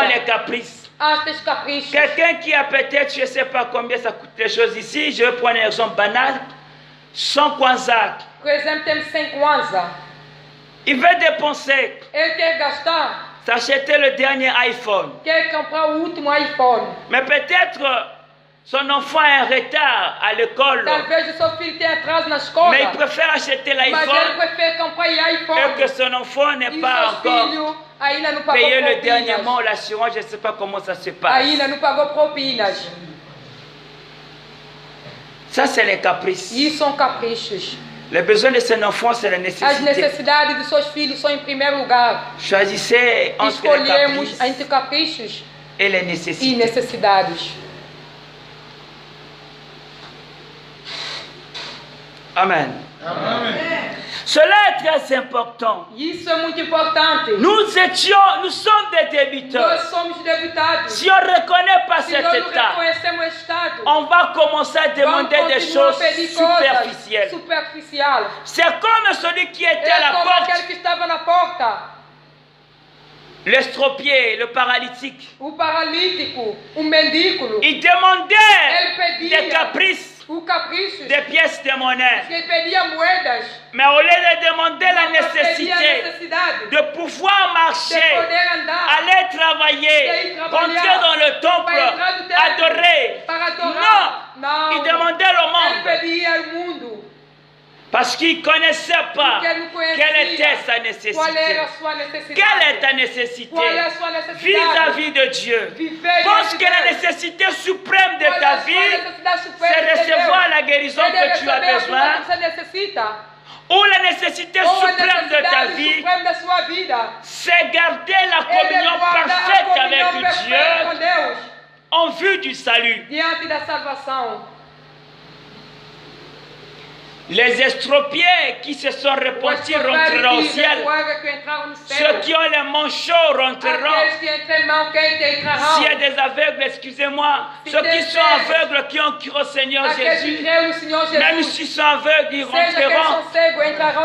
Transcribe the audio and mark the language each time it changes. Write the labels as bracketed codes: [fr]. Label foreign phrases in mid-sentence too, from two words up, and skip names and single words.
[pt] famílias, [fr] caprices. [pt] antes dos caprichos. [fr] Quelqu'un qui a peut-être, je ne sais pas combien ça coûte les choses ici, je vais prendre un exemple banal, 100 kwanzaa. [pt] Por exemplo, temos 100 kwanza. [fr] Il veut dépenser, [pt] Ele quer gastar, [fr] s'acheter le dernier iPhone. [pt] quer comprar o último iPhone. [fr] Mais peut-être son enfant est en retard à l'école, [pt] Talvez o seu filho tenha atraso na escola, [fr] mais il préfère acheter [pt] mas ele [fr] l'iPhone [pt] prefere comprar [fr] et [pt] iPhone. [fr] que son enfant [pt] E [fr] n'ait [pt] o [fr] pas [pt] seu [fr] encore [pt] filho ainda não pagou [fr] payé le dernier [pt] propinas. [fr] mois, l'assurance, je ne sais pas comment ça se passe. [pt] Ainda não pagou propinas. [fr] Ça, c'est les caprices. [pt] E isso são caprichos. [fr] Les besoins de son enfant, c'est la [pt] As [fr] nécessité. [pt] necessidades dos seus filhos são em primeiro lugar. [fr] Choisissez entre les [pt] Escolhemos [fr] caprices [pt] entre caprichos [fr] et les [pt] e [fr] nécessités. [pt] necessidades. [fr] Amen. [pt] Amen. [fr] Cela est très important. [pt] Isso é muito importante. [fr] Nous sommes des débuteurs. [pt] Nós somos debutados. [fr] Si on ne reconnaît pas [pt] Se [fr] cet [pt] nós não [fr] état, [pt] reconhecemos o Estado, [fr] on va commencer à [pt] vamos [fr] demander des [pt] continuar a [fr] choses [pt] pedir coisas [fr] superficielles. [pt] superficiais. [fr] C'est comme celui qui était à [pt] É [fr] la [pt] como aquele [fr] porte, [pt] que estava na porta, [fr] l'estropié, le paralytique. [pt] o paralítico, o mendigo. [fr] Il demandait [pt] Ele pedia [fr] des caprices, [pt] o capricho, [fr] des pièces de monnaie. [pt] ele pedia moedas, [fr] Mais au lieu de demander la [pt] mas pedia a [fr] nécessité [pt] necessidade [fr] de pouvoir [pt] de [fr] marcher, [pt] poder andar, [fr] aller travailler, rentrer dans le temple, [pt] para entrar no templo, [fr] adorer. [pt] para adorar. [fr] Non, il [pt] Não, [fr] demandait le [pt] ele [fr] monde. [pt] pedia ao mundo, [fr] Parce qu'il ne connaissait pas [pt] porque ele não conhecia [fr] quelle était sa [pt] qual era [fr] nécessité. [pt] a sua necessidade. [fr] Quelle est ta nécessité [pt] Qual é a sua necessidade? [fr] vis-à-vis de Dieu? [pt] Viver [fr] Pense [pt] diante [fr] que la [pt] dele. [fr] nécessité suprême de [pt] Qual é [fr] ta [pt] a sua [fr] vie, [pt] necessidade suprema [fr] c'est [pt] de [fr] recevoir [pt] Deus? [fr] la guérison [pt] É de [fr] que tu as [pt] receber a cura [fr] besoin, [pt] que você necessita. [fr] ou la nécessité [pt] Ou a [fr] suprême de ta [pt] necessidade [fr] vie, [pt] suprema da sua vida. [fr] c'est garder la [pt] Ele [fr] communion [pt] guarda a [fr] parfaite [pt] comunhão [fr] avec [pt] perfeita [fr] Dieu [pt] com Deus [fr] en vue du salut. [pt] diante da salvação. [fr] Les estropiés qui se sont repentis rentreront au ciel. Ceux qui ont les manchots rentreront. S'il y a des aveugles, excusez-moi, ceux qui sont aveugles, qui ont cru au Seigneur Jésus, même s'ils sont aveugles, ils rentreront.